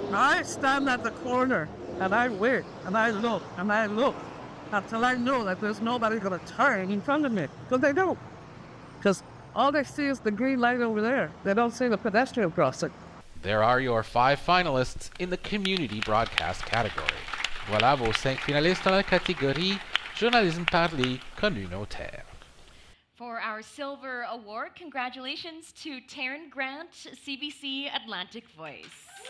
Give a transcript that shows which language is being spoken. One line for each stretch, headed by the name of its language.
English: I stand at the corner and I wait and I look until I know that there's nobody going to turn in front of me. Because they don't. Because All they see is the green light over there. They don't see the pedestrian crossing. There are your 5 finalists in the community broadcast category.
French: Voilà vos 5 finalistes dans la catégorie journalisme parlé communautaire.
English: For our silver award, congratulations to Taryn Grant, CBC Atlantic Voice.